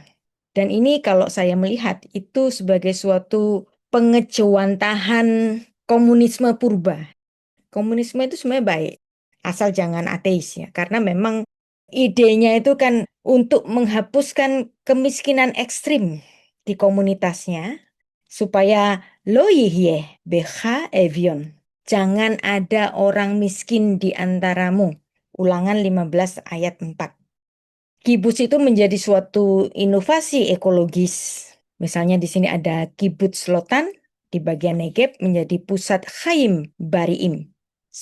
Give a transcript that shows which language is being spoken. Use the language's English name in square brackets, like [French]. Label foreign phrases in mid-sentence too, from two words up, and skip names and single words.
[Indonesian] Dan ini kalau saya melihat itu sebagai suatu pengejawantahan komunisme purba. Komunisme itu sebenarnya baik, asal jangan ateis ya. Karena memang idenya itu kan untuk menghapuskan kemiskinan ekstrim di komunitasnya supaya [Hebrew] לא יהיה בה אביון. [Indonesian] Jangan ada orang miskin di antaramu. Ulangan 15 ayat 4. Kibuts itu menjadi suatu inovasi ekologis. Misalnya di sini ada Kibuts Lotan di bagian Negeb menjadi pusat [Hebrew] חיים בריאים.